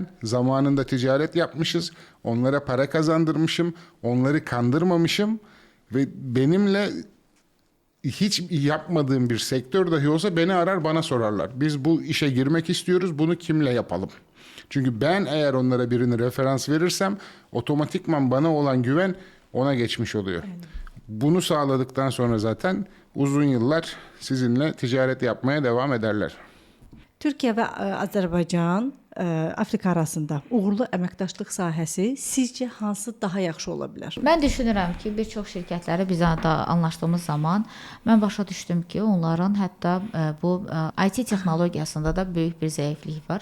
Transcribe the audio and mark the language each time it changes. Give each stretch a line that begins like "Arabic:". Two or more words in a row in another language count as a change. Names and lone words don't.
Turkish: Zamanında ticaret yapmışız, onlara para kazandırmışım, onları kandırmamışım ve benimle hiç yapmadığım bir sektör dahi olsa beni arar, bana sorarlar. Biz bu işe girmek istiyoruz, bunu kimle yapalım? Çünkü ben eğer onlara birini referans verirsem otomatikman bana olan güven ona geçmiş oluyor. Aynen. Bunu sağladıktan sonra zaten uzun yıllar sizinle ticaret yapmaya devam ederler.
Azerbaijani: Türkiyə və Azərbaycan, Afrika arasında uğurlu əməkdaşlıq sahəsi sizcə hansı daha yaxşı ola bilər? Mən düşünürəm ki, bir çox şirkətləri biz da anlaşdığımız zaman mən başa düşdüm ki, onların hətta bu IT texnologiyasında da böyük bir zəiflik var.